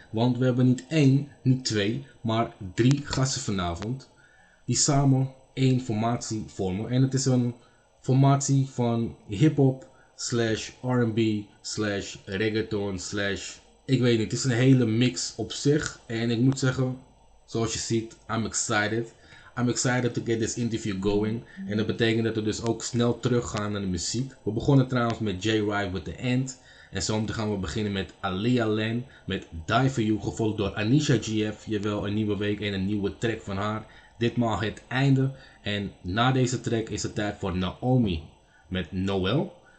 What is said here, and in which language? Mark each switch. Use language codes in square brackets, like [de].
[nl] Want we hebben niet 1, niet 2, maar 3 gasten vanavond. Die samen één formatie vormen. En het is een formatie van hip-hop / R&B / reggaeton / ik weet niet. Het is een hele mix op zich. En ik moet zeggen, zoals je ziet, [en] I'm excited. I'm excited to get this interview going. [nl] En dat betekent dat we dus ook snel teruggaan naar de muziek. We begonnen trouwens met J-Ride with the End. En zometeen gaan we beginnen met Alia Len met Die For You. Gevolgd door Anisha GF. Jawel, een nieuwe week en een nieuwe track van haar. Ditmaal het einde. En na deze track is het tijd voor Naomi met Noel.